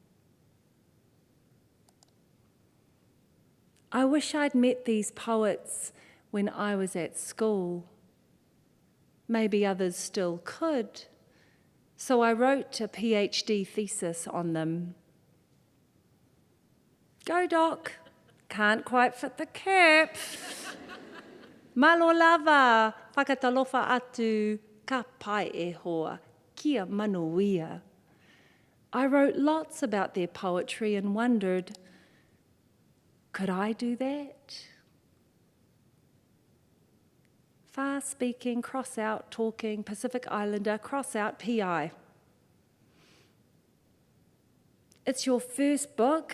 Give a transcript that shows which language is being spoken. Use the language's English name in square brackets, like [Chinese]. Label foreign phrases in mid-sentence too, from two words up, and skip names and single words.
[English] I wish I'd met these poets when I was at school. Maybe others still could. So I wrote a PhD thesis on them. Go, Doc. Can't quite fit the cap. [Samoan] Malo lava, [Niuean] whakatalofa atu, [Māori] ka pai e hoa, [Samoan] kia manuia. [English] I wrote lots about their poetry and wondered, could I do that? Fast-speaking, cross-out, talking, Pacific Islander, cross-out, PI. It's your first book.